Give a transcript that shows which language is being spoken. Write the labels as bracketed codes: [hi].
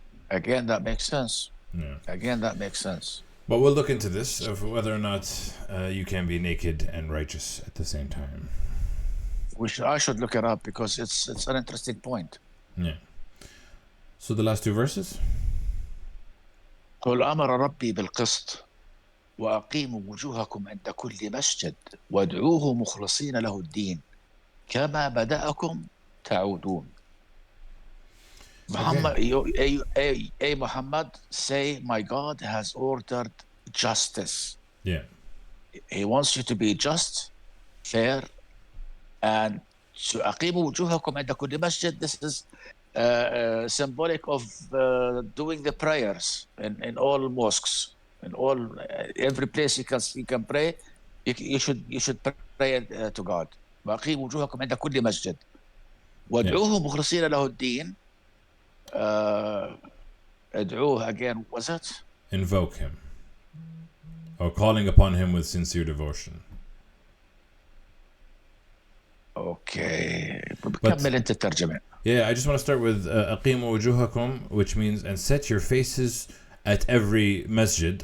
[en] Again, that makes sense. Yeah. Again, that makes sense. But we'll look into this of whether or not you can be naked and righteous at the same time. I should look it up because it's an interesting point. Yeah. So the last two verses. [ar] قل أمر ربي بالقسط وأقيموا وجوهكم عند كل مسجد وادعوه مخلصين له الدين كما بدأكم تعودون. [en] Muhammad, Muhammad, say, my God has ordered justice. Yeah. He wants you to be just, fair, and [ar] أقيموا وجوهكم عند كل مسجد. [en] This is symbolic of doing the prayers in all mosques, in all every place you can pray. You should pray to God. [ar] وأقيموا وجوهكم عند كل مسجد وادعوه مخلصين له الدين. [en] ادعوه again, was it? Invoke him, or calling upon him with sincere devotion. [ar] Okay. كمل انت الترجمة. [en] Yeah, I just want to start with [ar] أقيموا وجوهكم, [en] which means and set your faces at every masjid.